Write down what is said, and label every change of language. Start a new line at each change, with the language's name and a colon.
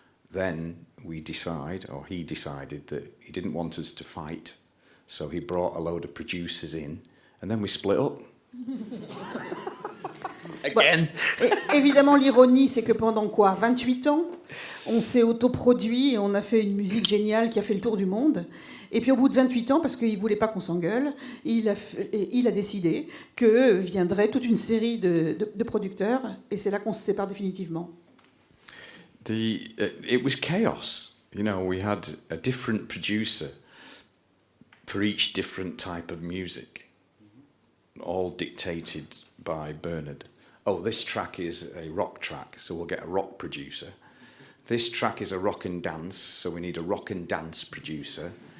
English: Then he decided that he didn't want us to fight, so he brought a load of producers in, and then we split up. Again.
French: Évidemment, l'ironie, c'est que pendant 28 ans, on s'est autoproduit et on a fait une musique géniale qui a fait le tour du monde. Et puis au bout de 28 ans, parce qu'il ne voulait pas qu'on s'engueule, il a décidé que viendrait toute une série de producteurs, et c'est là qu'on se sépare définitivement.
English: It was chaos. You know, we had a different producer for each different type of music, all dictated by Bernard. Oh, this track is a rock track, so we'll get a rock producer. This track is a rock and dance, so we need a rock and dance producer.